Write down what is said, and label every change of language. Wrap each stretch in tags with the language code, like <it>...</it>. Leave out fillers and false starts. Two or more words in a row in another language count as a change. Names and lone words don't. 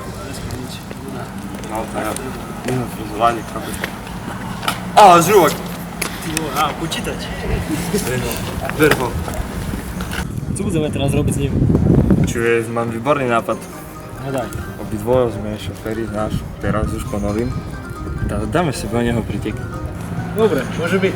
<pl>No tak, minus rozwali trochę. A, żółek! A, poczytać. Wyrwał.</pl> <sk>Co budeme teraz robiť s ním? Čuješ, mám výborný nápad. No daj. Obidvojo sme šoféry, znáš, teraz už po novým. Dáme si o neho pritek. Dobre, môže byť.</sk>